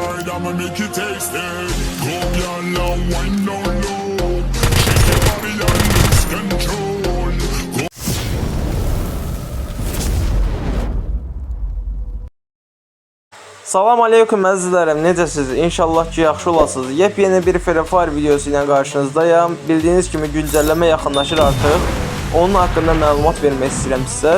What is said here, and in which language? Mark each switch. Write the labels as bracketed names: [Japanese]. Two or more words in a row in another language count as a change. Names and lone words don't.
[English] I'ma make you taste it. Come y'all now, wine down low. Shake your body and lose control. [Azerbaijani] Salam aleykum əzizlərim, necəsiniz? İnşallah ki, yaxşı olasınız. Yepyeni bir Free Fire videosu ilə qarşınızdayım. Bildiyiniz kimi güncəlləmə yaxınlaşır artıq. Onun haqqında məlumat vermək istəyirəm sizə.